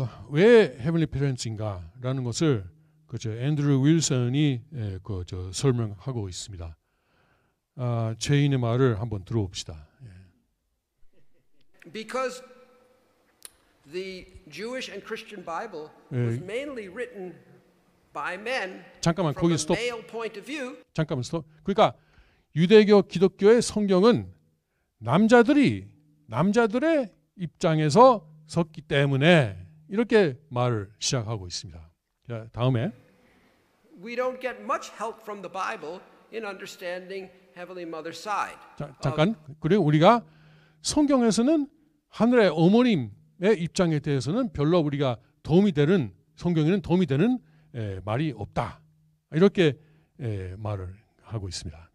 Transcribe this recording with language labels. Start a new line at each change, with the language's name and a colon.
Korean: 왜 헤븐리 페런츠인가라는 것을 앤드루 윌슨이 설명하고 있습니다. 죄인의 말을 한번 들어봅시다.
English: Because the Jewish and Christian Bible was mainly written by men
Korean: 잠깐만
English: from
Korean: 거기
English: a
Korean: 스톱.
English: male point of view.
Korean: 잠깐만 스톱. 그러니까 유대교 기독교의 성경은 남자들의 입장에서 섰기 때문에 이렇게 말을 시작하고 있습니다. 자, 다음에
English: We don't get much help from the Bible in understanding Heavenly Mother's side.
Korean: 잠깐. 그리고 우리가 성경에서는 하늘의 어머님의 입장에 대해서는 별로 우리가 도움이 되는 성경에는 도움이 되는 말이 없다. 이렇게 말을 하고 있습니다.